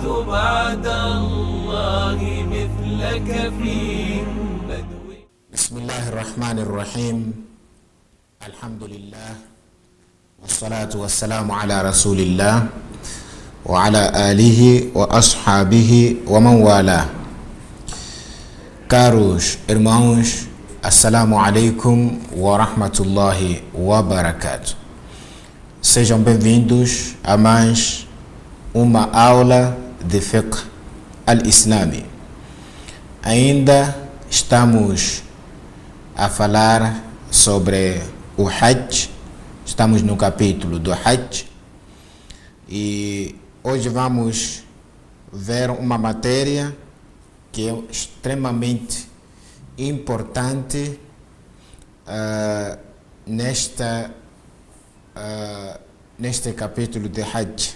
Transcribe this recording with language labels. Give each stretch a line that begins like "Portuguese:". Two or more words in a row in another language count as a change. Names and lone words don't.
Arabic: بعد الله مثلك في بدو. بسم الله الرحمن الرحيم. الحمد لله والصلاة والسلام على رسول الله وعلى آله وأصحابه ومن والاه.
Portuguese: Caros irmãos,
Arabic: السلام عليكم ورحمة الله وبركاته.
Portuguese: Sejam bem-vindos a mais uma aula de
Arabic: الفقه الإسلامي.
Portuguese: Ainda estamos a falar sobre o Hajj, estamos no capítulo do Hajj e hoje vamos ver uma matéria que é extremamente importante neste capítulo de Hajj.